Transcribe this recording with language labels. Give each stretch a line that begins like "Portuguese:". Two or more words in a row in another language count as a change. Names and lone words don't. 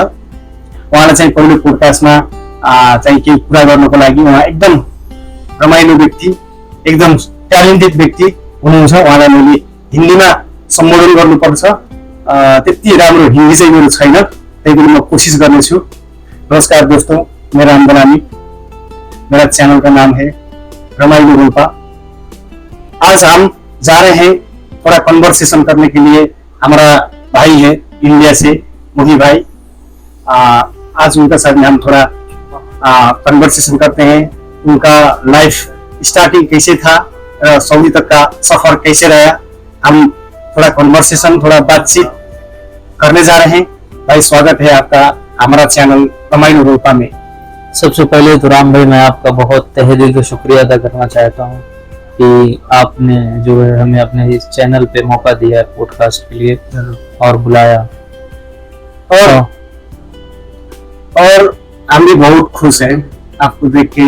Nepali: उहाँलाई चाहिँ पहिलो पोडकास्टमा चाहिँ केही कुरा गर्नको लागि उहाँ एकदम रमाइलो व्यक्ति, एकदम ट्यालेन्टेड व्यक्ति हुनुहुन्छ। उहाँलाई मैले हिन्दीमा सम्बोधन गर्नुपर्छ, त्यति राम्रो हिन्दी चाहिँ मेरो छैन, त्यही पनि म कोसिस गर्नेछु।
Hindi: नमस्कार दोस्तों, मैं राम बलामी, मेरा चैनल का नाम है रमाइलो रोल्पा। आज हम जा रहे हैं थोड़ा कन्वर्सेशन करने के लिए। हमारा भाई है इंडिया से, मोही भाई। आज उनका साथ में हम थोड़ा कन्वर्सेशन करते हैं। उनका
English: life starting
Hindi: कैसे था, सऊदी तक का सफर कैसे रहा, हम थोड़ा कन्वर्सेशन, थोड़ा बातचीत करने जा रहे हैं। भाई स्वागत है आपका हमारा चैनल रमाइलो रोल्पा में। सबसे पहले तो राम भाई, मैं आपका बहुत तहे दिल से शुक्रिया अदा करना चाहता हूँ कि आपने जो है हमें अपने इस चैनल पे मौका दिया है पॉडकास्ट के लिए और बुलाया। और हम भी बहुत खुश हैं आपको देख के।